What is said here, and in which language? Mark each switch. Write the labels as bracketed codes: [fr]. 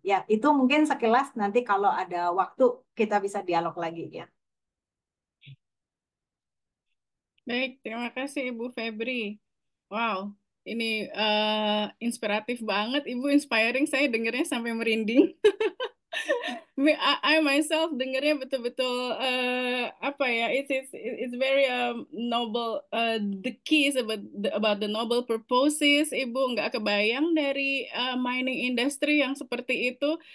[id] Ya, itu mungkin sekilas, nanti kalau ada waktu kita bisa dialog lagi ya. Baik, terima kasih Ibu Febri. Wow, ini inspiratif banget, Ibu, inspiring. Saya dengarnya sampai merinding. [en] I myself [id] dengarnya betul-betul apa ya, [en] it's very noble, the keys about the noble purposes. [id] Ibu nggak kebayang dari mining industry yang seperti itu.